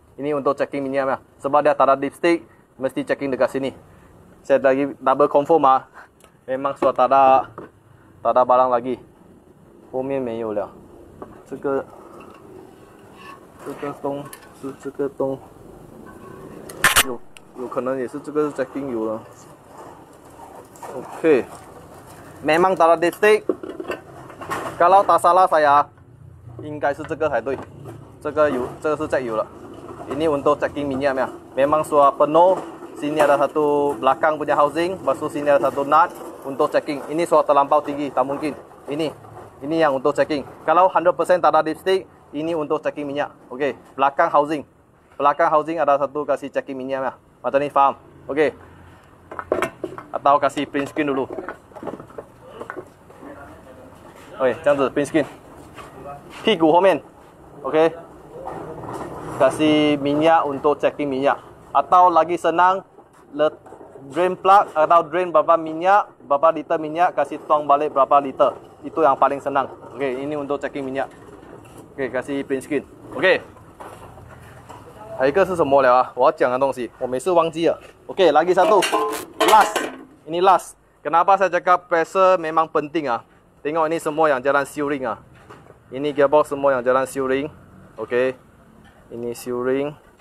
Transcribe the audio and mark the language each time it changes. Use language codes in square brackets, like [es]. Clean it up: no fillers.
[ms] Ini untuk checking minyaknya. Sebab dia tak ada dipstick, mesti checking dekat sini. Saya lagi double confirm ah. Memang sudah tak ada barang lagi. [zh] 后面没有了。这个洞是这个洞，有可能也是这个是 checking 油了。 [ms] OK。 Memang tak ada dipstick. Kalau tak salah saya, [zh] 应该是这个才对。这个是 check 油了。 [ms] Ini untuk checking minyak ya. Memang sudah penuh. Sini ada satu belakang punya housing, lepas tu sini ada satu nut untuk checking. Ini sudah terlampau tinggi, tak mungkin. Ini yang untuk checking. Kalau 100% tak ada dipstick, ini untuk checking minyak. Okey, belakang housing ada satu kasih checking minyak ya. Macam ni faham? Okey. atau kasih print screen dulu. [zh] Oke, 这样子 print screen. 屁股后面 [ms] oke. Kasih minyak untuk checking minyak. Atau lagi senang, drain plug atau drain berapa minyak, berapa liter minyak, kasih tuang balik berapa liter. Itu yang paling senang. Oke, ini untuk checking minyak. Oke, kasih print screen. Oke. [zh] 还有一个是什么了啊？我要讲的东西，我每次忘记了。 [ms] Oke, lagi satu. Last. Ini last. Kenapa saya cakap pressure memang penting ah? Tengok ini semua yang jalan seal-ring ah. Ini gearbox semua yang jalan seal-ring. Oke. Ini seal-ring.